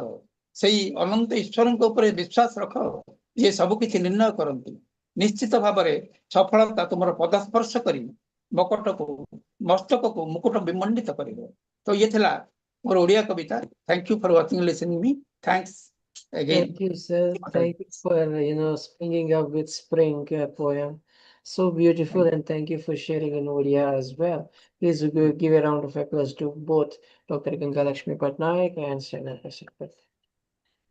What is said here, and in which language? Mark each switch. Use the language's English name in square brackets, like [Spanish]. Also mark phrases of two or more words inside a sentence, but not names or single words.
[Odia] ସେହି ଅନନ୍ତ ଈଶ୍ୱରଙ୍କ ଉପରେ ବିଶ୍ୱାସ ରଖ, ଯିଏ ସବୁକିଛି ନିର୍ଣ୍ଣୟ କରନ୍ତି। ନିଶ୍ଚିତ ଭାବରେ ସଫଳତା ତୁମର ପଦସ୍ପର୍ଶ କରି ମସ୍ତକକୁ ମୁକୁଟ ବିମଣ୍ଡିତ କରିବ। ତ ଇଏ ଥିଲା ମୋର ଓଡ଼ିଆ କବିତା। [English] Thank you for watching listening me. ଥ୍ୟାଙ୍କ୍ସ again. Thank you, sir. Thank you for springing up with spring poem. So beautiful, and thank you for sharing in Odia as well. Please give a round of applause to both Dr. Gangalaxmi Patnaik and Sneha Goel.